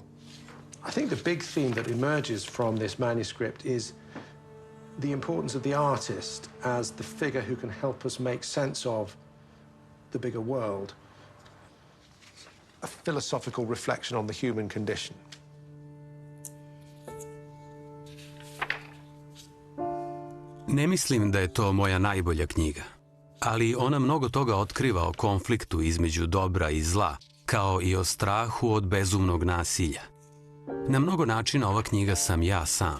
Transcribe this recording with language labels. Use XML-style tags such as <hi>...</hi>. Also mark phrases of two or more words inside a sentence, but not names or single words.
<en>I think the big theme that emerges from this manuscript is the importance of the artist as the figure who can help us make sense of the bigger world. A philosophical reflection on the human condition.</en> <sr>Ne mislim da je to moja najbolja knjiga, ali ona mnogo toga otkriva o konfliktu između dobra i zla, kao i o strahu od bezumnog nasilja. Na mnogo načina ova knjiga sam ja sam.</sr>